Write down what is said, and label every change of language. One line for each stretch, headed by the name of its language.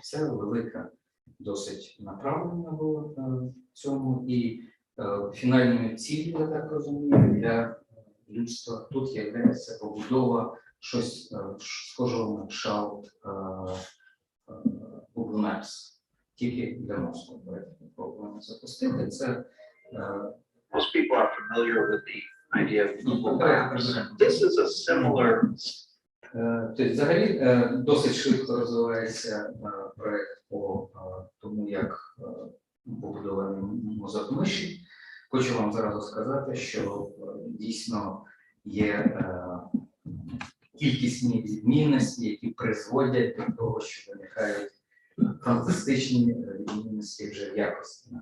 Ukrainian: Це велика досить направлення було в цьому, і фінальною ціллю, я так розумію, для людства тут є побудова щось схожого на кшталт Nucleus, тільки для мозку. Пробуємо запустити. Це
English: Most people are familiar with the idea of Nucleus. This is a similar.
Ukrainian: Тобто, взагалі, досить швидко розвивається проєкт по тому, як побудований мозок миші. Хочу вам зразу сказати, що дійсно є кількісні відмінності, які призводять до того, що виникають фантастичні відмінності вже в якості.